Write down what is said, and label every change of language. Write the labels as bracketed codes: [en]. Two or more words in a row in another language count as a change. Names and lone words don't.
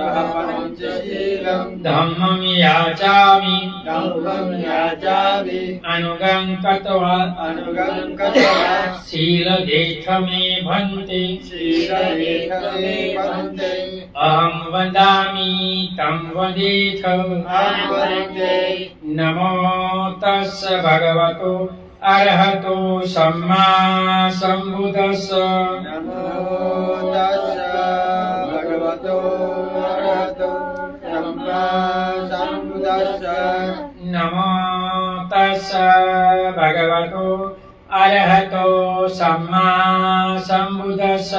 [pi] धम्मं याचामि अनुगं कृत्वा शीलदेथ मे भन्ते अहं वदामि तं वदेथ. नमो तस्स भगवतो अरहतो सम्मा सम्बुद्धस्स. नमो तस्स भगवतो अरहतो सम्मा सम्बुद्धस्स. नमो तस्स भगवतो अरहतो सम्मा सम्बुद्धस्स.